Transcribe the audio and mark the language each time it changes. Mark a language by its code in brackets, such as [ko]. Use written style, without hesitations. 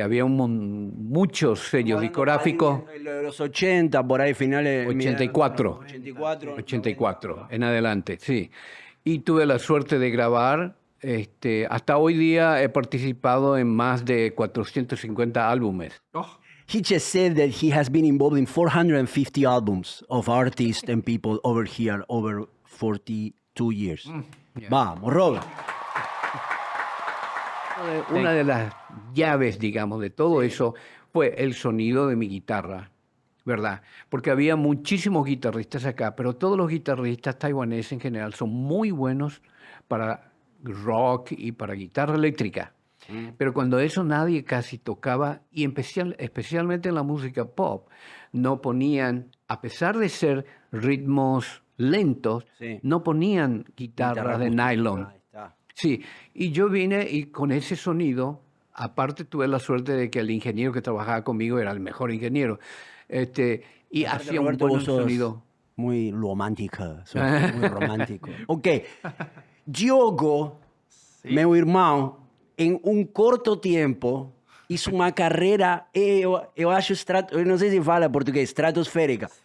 [es] Había muchos sellos discográficos. En los 80, por ahí, finales. 84. 84. 84 en adelante, sí. Y tuve la suerte de grabar. Hasta hoy día he participado en más de 450 álbumes. [en] He just said that he has been involved in 450 albums of artists and people over here over 42 years. [es] Vamos, Robert. Una de las llaves, digamos, de todo eso fue el sonido de mi guitarra, ¿verdad? Porque había muchísimos guitarristas acá, pero todos los guitarristas taiwaneses en general son muy buenos para rock y para guitarra eléctrica. Pero cuando eso nadie casi tocaba, y especialmente en la música pop, no ponían, a pesar de ser ritmos lentos, Sí. no ponían guitarras de nylon. Ahí está. Sí, y yo vine y con ese sonido, aparte tuve la suerte de que el ingeniero que trabajaba conmigo era el mejor ingeniero, y hacía un Roberto, vos sos sonido. muy romántico. Sos muy romántico. Ok. [pt] Diogo, meu irmão, em um curto tempo, hizo uma carreira, eu acho, eu não sei se fala português, estratosférica.